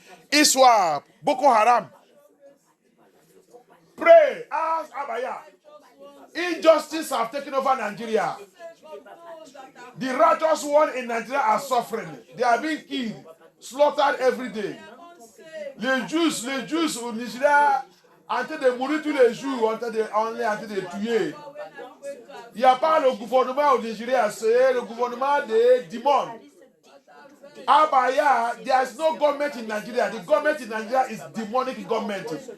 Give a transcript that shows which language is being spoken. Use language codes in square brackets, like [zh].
[en] ISWAP, Boko Haram. Pray, ask Abaya. Injustice have taken over Nigeria. The righteous one in Nigeria are suffering. They are being killed, slaughtered every day. [fr] Les Jews au Nigeria, en train de mourir tous les jours, en train de tuer. Il n'y a pas le gouvernement au Nigeria, c'est le gouvernement des démons. [en] Abaya, there's no government in Nigeria. The government in Nigeria is demonic government.